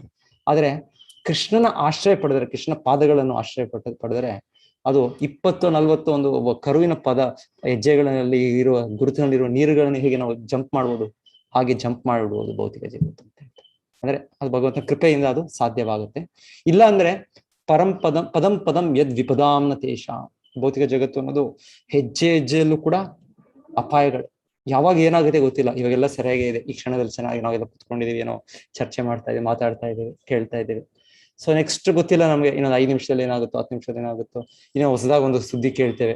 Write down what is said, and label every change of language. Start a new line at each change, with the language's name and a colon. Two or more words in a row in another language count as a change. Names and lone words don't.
Kannada: ಆದ್ರೆ ಕೃಷ್ಣನ ಆಶ್ರಯ ಪಡೆದ್ರೆ, ಕೃಷ್ಣ ಪಾದಗಳನ್ನು ಆಶ್ರಯ ಪಡೆದ್ರೆ ಅದು 20-40 ಒಂದು ಕರುವಿನ ಹೆಜ್ಜೆಗಳಲ್ಲಿ ಇರುವ ಗುರುತಿನಲ್ಲಿರುವ ನೀರುಗಳನ್ನು ಹೇಗೆ ನಾವು ಜಂಪ್ ಮಾಡ್ಬೋದು, ಹಾಗೆ ಜಂಪ್ ಮಾಡಿಬಿಡ್ಬೋದು ಭೌತಿಕ ಜಗತ್ತು ಅಂತ ಹೇಳ್ತಾರೆ. ಅಂದ್ರೆ ಅದು ಭಗವಂತನ ಕೃಪೆಯಿಂದ ಅದು ಸಾಧ್ಯವಾಗುತ್ತೆ. ಇಲ್ಲ ಅಂದ್ರೆ
Sanskrit: ಪದಂ ಪದಂ ಯದ್ ವಿಪದಾಂನ ತೇಷಾಂ.
Kannada: ಭೌತಿಕ ಜಗತ್ತು ಅನ್ನೋದು ಹೆಜ್ಜೆಯಲ್ಲೂ ಕೂಡ ಅಪಾಯಗಳು. ಯಾವಾಗ ಏನಾಗುತ್ತೆ ಗೊತ್ತಿಲ್ಲ. ಇವಾಗೆಲ್ಲ ಸರಿಯಾಗಿ ಇದೆ, ಈ ಕ್ಷಣದಲ್ಲಿ ಚೆನ್ನಾಗಿ ನಾವೆಲ್ಲ ಕುತ್ಕೊಂಡಿದೀವಿ, ಏನೋ ಚರ್ಚೆ ಮಾಡ್ತಾ ಇದೀವಿ, ಮಾತಾಡ್ತಾ ಇದ್ದೀವಿ, ಕೇಳ್ತಾ ಇದ್ದೀವಿ.
English: so next
Kannada: ಗೊತ್ತಿಲ್ಲ ನಮ್ಗೆ, ಇನ್ನೊಂದು 5 ನಿಮಿಷದಲ್ಲಿ ಏನಾಗುತ್ತೋ, 10 ನಿಮಿಷದಲ್ಲಿ ಏನಾಗುತ್ತೋ, ಇನ್ನೂ ಹೊಸದಾಗಿ ಒಂದು ಸುದ್ದಿ ಕೇಳ್ತೇವೆ.